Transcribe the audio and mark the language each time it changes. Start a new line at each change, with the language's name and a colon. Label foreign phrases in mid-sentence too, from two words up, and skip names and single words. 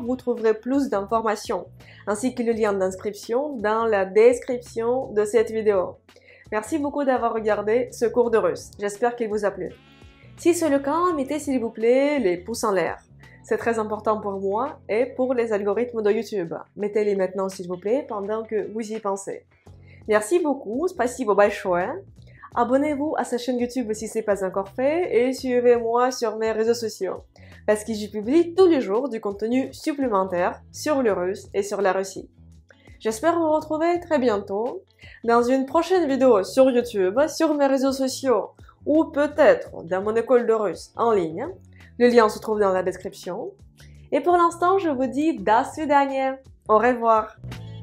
French: Vous trouverez plus d'informations, ainsi que le lien d'inscription dans la description de cette vidéo. Merci beaucoup d'avoir regardé ce cours de russe. J'espère qu'il vous a plu. Si c'est le cas, mettez s'il vous plaît les pouces en l'air. C'est très important pour moi et pour les algorithmes de YouTube. Mettez-les maintenant s'il vous plaît pendant que vous y pensez. Merci beaucoup,
Russian: спасибо большое.
French: Abonnez-vous à sa chaîne YouTube si ce n'est pas encore fait et suivez-moi sur mes réseaux sociaux parce que j'y publie tous les jours du contenu supplémentaire sur le russe et sur la Russie. J'espère vous retrouver très bientôt dans une prochaine vidéo sur YouTube, sur mes réseaux sociaux ou peut-être dans mon école de russe en ligne. Le lien se trouve dans la description. Et pour l'instant, je vous dis
Russian: до свидания.
French: Au revoir.